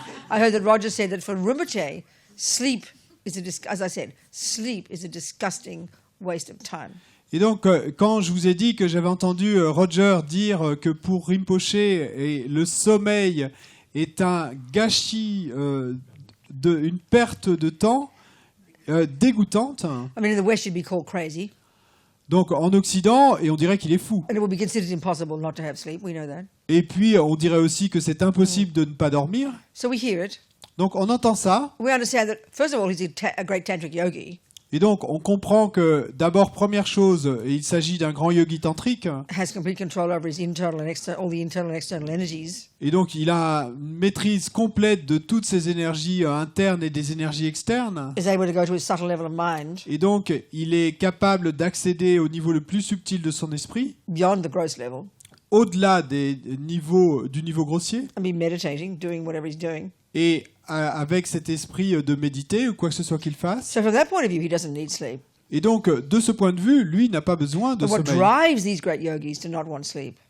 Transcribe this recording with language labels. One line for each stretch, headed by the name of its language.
English: I heard that Roger said that for Rinpoche, sleep is as I said, sleep is a disgusting waste of time.
French: Et donc, quand je vous ai dit que j'avais entendu Roger dire que pour Rinpoche, le sommeil est un gâchis, une perte de temps dégoûtante.
English: I mean, in the West, you'd be called crazy,
French: Donc, en Occident, et on dirait qu'il est fou.
English: and it would be considered impossible not to have sleep. We know that.
French: Et puis, on dirait aussi que c'est impossible de ne pas dormir.
English: So we hear it.
French: Donc, on entend ça.
English: We understand that, first of all, he's a great tantric yogi,
French: Et donc, on comprend que, d'abord, première chose, il s'agit d'un grand yogi tantrique.
English: has complete control over his internal and external, all the internal and external energies.
French: Et donc, il a une maîtrise complète de toutes ses énergies internes et des énergies externes.
English: Is able to go to his subtle level of mind,
French: Et donc, il est capable d'accéder au niveau le plus subtil de son esprit,
English: beyond the gross level,
French: au-delà du niveau grossier,
English: and be meditating, doing whatever he's doing.
French: et avec cet esprit de méditer ou quoi que ce soit qu'il fasse.
English: So from that point of view, he doesn't need sleep.
French: Et donc, de ce point de vue, lui n'a pas besoin de
English: But what
French: sommeil.
English: drives these great yogis to not want sleep